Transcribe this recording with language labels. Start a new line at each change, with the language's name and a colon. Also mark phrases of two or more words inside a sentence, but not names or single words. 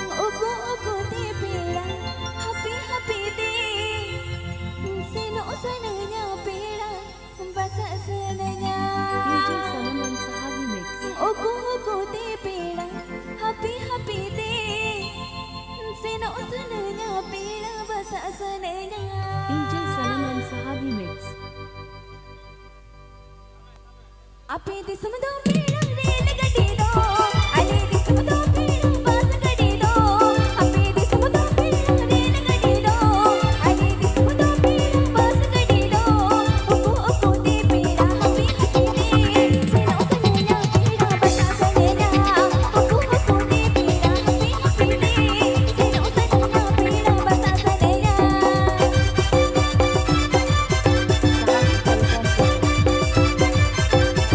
English: DJ Sanam and Sahagi mix. DJ Sanam and Sahagi mix.
Santali: Ape di samdo pera rel gadi do ale di samdo pera bas gadi do ape di samdo pera rel gadi do ale di samdo pera bas gadi do oko te pera
English: happy happy
Santali: de seno sanena pera basa sanena oko te pera
English: happy happy
Santali: de seno sanena pera basa sanena
English: Sahagi Telecom present.